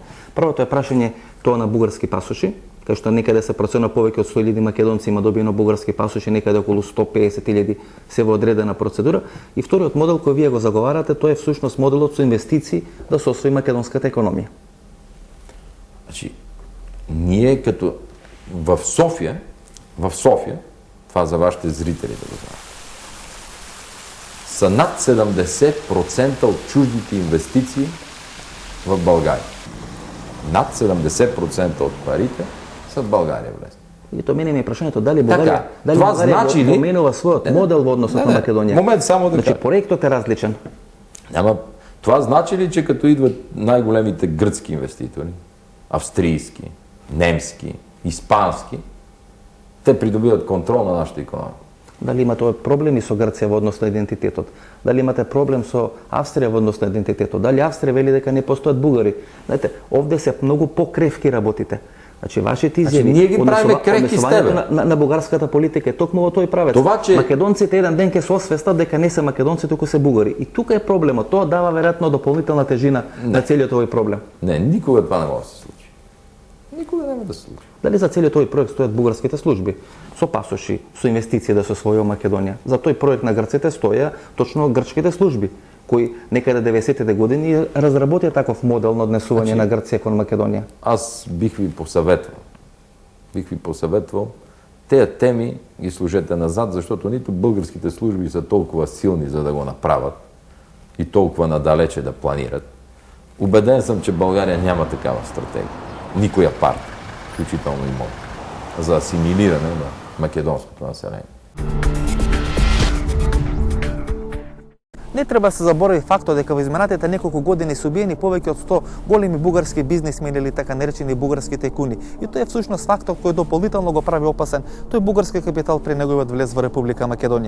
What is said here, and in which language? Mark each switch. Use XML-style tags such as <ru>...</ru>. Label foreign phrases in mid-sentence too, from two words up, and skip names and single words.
<mk>Првото е прашање тоа на бугарски пасоши, кај што некаде се процена повеќе од 100.000 македонци има добиено бугарски пасоши, некаде околу 150.000 се во одредена процедура. И вториот модел кој вие го заговарате, тоа е всушност моделот со инвестиции да се освои македонската економија.</mk> <bg>Значи, ние като в София, това за вашите зрители да го знаят, са над 70% от чуждите инвестиции в България. Над 70% от парите са в България влезли.</bg> <mk>И то мене ми е прашањето дали Бугарија поменува својот модел во однос на Македонија. Момент само да кажа. Значи проектот е различен.</mk> <bg>Това значи ли, че като идват най-големите гръцки инвеститори, австрийски, немски, испански, те придобиват контрол на нашата икономика?</bg> <mk>Дали имате проблеми со Грција во однос на идентитетот? Дали имате проблем со Австрија во однос на идентитетот? Дали Австрија вели дека не постојат бугари? Знаете, овде се многу покревки работите. Значи вашите изјави, ние ги правиме крехки с тебе. На бугарската политика е токму во тој правец. Македонците еден ден ќе се освестат дека не се македонци, туку се бугари. И тука е проблемот. Тоа дава веројатно дополнителна тежина на целиот овој проблем.</mk> <bg>Не, никога това не може да се случи.</bg> <mk>Никога нема да се случи. Дали за целиот овој проект стојат бугарските служби со пасоши, со инвестиции да се освои Македонија? За тој проект на грците стоја точно грчките служби, кои некаде 90-те години разработија таков модел на однесување на Грција кон Македонија.</mk> <bg>Аз бих ви посъветвал тези теми ги служете назад, защото нито българските служби са толкова силни, за да го направят и толкова надалече да планират. Убеден съм, че България няма такава стратегия. Никоя партия, включително и моя, за асимилиране на македонското население.</bg> <mk>Не треба да се заборави фактот дека во изминатите неколку години се убиени повеќе од 100 големи бугарски бизнисмени или така наречени бугарски тајкуни. И тоа е всушност фактот кој дополнително го прави опасен тој бугарски капитал при неговиот влез во Република Македонија.</mk>